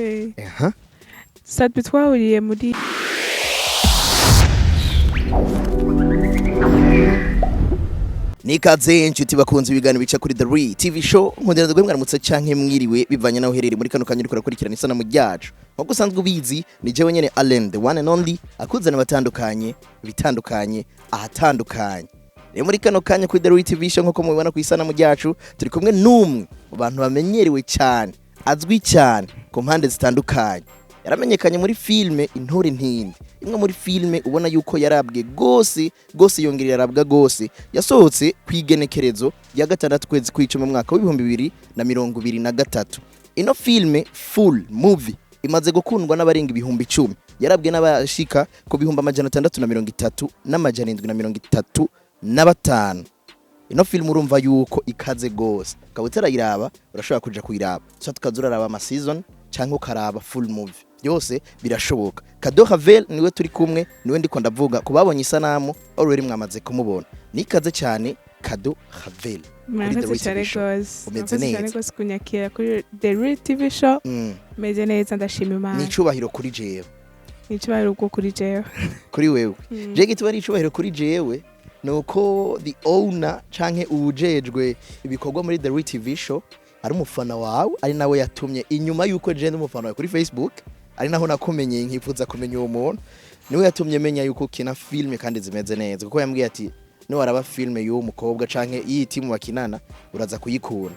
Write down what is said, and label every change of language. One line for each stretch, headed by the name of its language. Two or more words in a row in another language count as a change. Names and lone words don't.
Rundi: Sadbi twahuriye muri Nikaze inshuti bakunze ibiganiro bica kuri The Re TV show nkundira ndagwe mwaramutse canke mwiriwe bivanye naho uherereye muri kano kanya uriko kurikirana isana mu ryacu. Nkuko usanzwe ubizi ni jewe nyene Allen
English: the one and only
Rundi: akuzana batandukanye bitandukanye ahatandukanye. Rero muri kano kanya kuri The Re TV show nkuko mubibona ku isana mu ryacu turi kumwe n'umwe mu bantu bamenyerewe cyane azwi cyane ku mpande zitandukanye. Yaramenyekanye muri filme Intore Ntindi. Imwe muri filme ubona yuko yarabwe gose yongerera arabwa gose yasohotse kwigenekerezo ya gatandatu kwezi kw'icumi mu mwaka wa 2023. Ino filme
English: full movie
Rundi: imaze gukundwa n'abarenga ibihumbi 10. Yarabwe n'abashika ku bihumbi 630 n'amajana Ino filme urumva yuko ikaze gose. Kabutera iraba urashobora kuja kuyiraba. So tukazuraraba ama season canke ukaraba
English: full movie.
Rundi: Byose birashoboka. Cadeau Ravelle niwe turi kumwe, niwe ndiko ndavuga kubabonye isanamu already mwamaze kumubona. Nikaze cyane Cadeau Ravelle. Murakoze cyane gose. Umeze neza kunyakira kuri The Re TV show. Meze neza ndashima Imana. Ni icubahiro kuri jewe. Ni icubahiro ubwo kuri jewe. Kuri wewe. Je gitwa ari icubahiro kuri jewe. Nuko
English: the owner
Rundi: canke ubujejwe ibikorwa muri The Re TV show ari umufana wawe ari nawe yatumye inyuma yuko je n'umufana wawe kuri Facebook ari naho nakumenye nkifuza kumenya uwo muntu niwe yatumye menya yuko kina filme kandi zimeze neza kuko yambwiye ati ni waraba filme y'uwo mukobwa canke iyi timu bakinana uraza kuyikura.